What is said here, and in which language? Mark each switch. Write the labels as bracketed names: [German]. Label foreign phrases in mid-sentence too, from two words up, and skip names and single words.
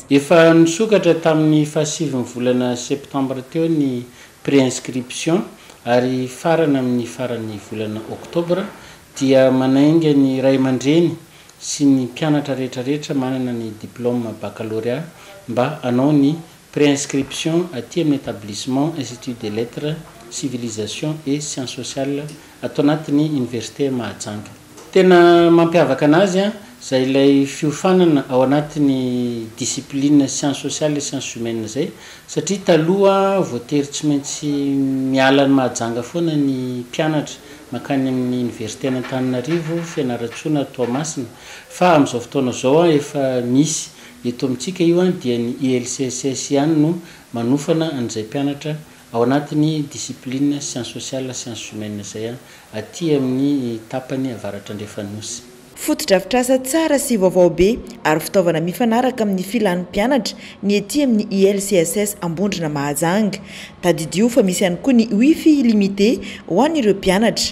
[Malagasy] Efa nisokatra tamin'ny 7 volana septembre teo ny pré-inscription ary farana amin'ny farany volana octobre dia manainga ny ray aman-dreny sy ny mpianatra rehetrarehetra manana ny [French] diplôme baccalauréat [Malagasy] mba anao ny pré-inscription aty amin'ny établissement Institut des lettres civilisation et sciences sociales atao anatin'ny université Mahajanga. Tena mampiavaka anazy zay ilay fiofanana ao anatin'ny [French] discipline sciences sociales et sciences humaines [Malagasy] zay satria taloha voatery tsy maintsy miala ny Mahajanga foana ny mpianatra makany amin'ny université Antananarivo Fianaratsoana Toamasina fa amin'izao fotoana zao efa misy eto amintsika io dia ny ILCSS ihany no manofana an'izay mpianatra ao anatin'ny [French] discipline sciences sociales sciences humaines [Malagasy] zay aty amin'ny tapany avaratra andrefanosy. Fotodrafitrasa tsara sy vaovao be ary fitaovana mifanaraka amin'ny filan'ny mpianatra ny ety amin'ny ILCSS Ambondrona Mahajanga. Tadidio fa misy ihany koa ny [French] wifi limité [Malagasy] ho an'ireo mpianatra.